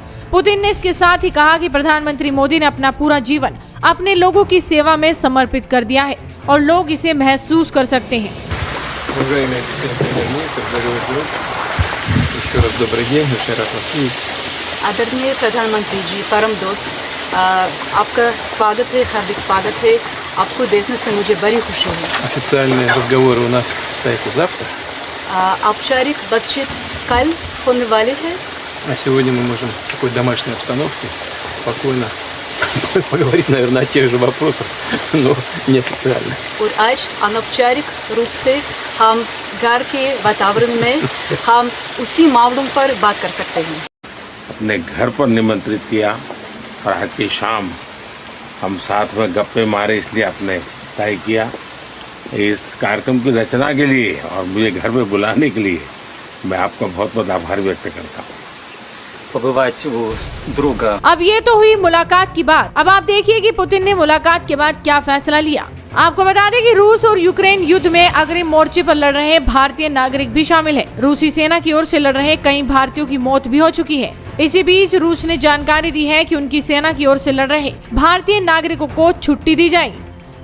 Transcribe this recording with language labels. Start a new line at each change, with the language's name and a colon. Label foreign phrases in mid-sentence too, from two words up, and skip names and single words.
Hindi: पुतिन ने इसके साथ ही कहा कि प्रधानमंत्री मोदी ने अपना पूरा जीवन अपने लोगों की सेवा में समर्पित कर दिया है और लोग इसे महसूस कर सकते हैं। आदरणीय प्रधानमंत्री जी, परम दोस्त, आपका स्वागत है, हार्दिक स्वागत है। आपको देखने से मुझे बड़ी खुशी है।
Russian: Официальные разговоры у нас состоятся завтра.
Hindi: औपचारिक बातचीत कल होने वाली है।
Russian: А сегодня мы можем в такой домашней обстановке спокойно поговорить, наверное, о тех же вопросах, но неофициально.
Hindi: और आज अनौपचारिक रूप से हम घर के वातावरण में हम उसी मामलों पर बात कर सकते हैं। अपने घर पर निमंत्रित किया और आज की शाम हम साथ में गप्पे मारे, इसलिए आपने तय किया। इस कार्यक्रम की रचना के लिए और मुझे घर पे बुलाने के लिए मैं आपका बहुत बहुत आभार व्यक्त करता हूँ।
Russian: побывать у друга।
Hindi: अब ये तो हुई मुलाकात की बात। अब आप देखिए कि पुतिन ने मुलाकात के बाद क्या फैसला लिया। आपको बता दें कि रूस और यूक्रेन युद्ध में अग्रिम मोर्चे पर लड़ रहे भारतीय नागरिक भी शामिल है। रूसी सेना की ओर से लड़ रहे कई भारतीयों की मौत भी हो चुकी है। इसी बीच रूस ने जानकारी दी है कि उनकी सेना की ओर से लड़ रहे भारतीय नागरिकों को छुट्टी दी जाएगी।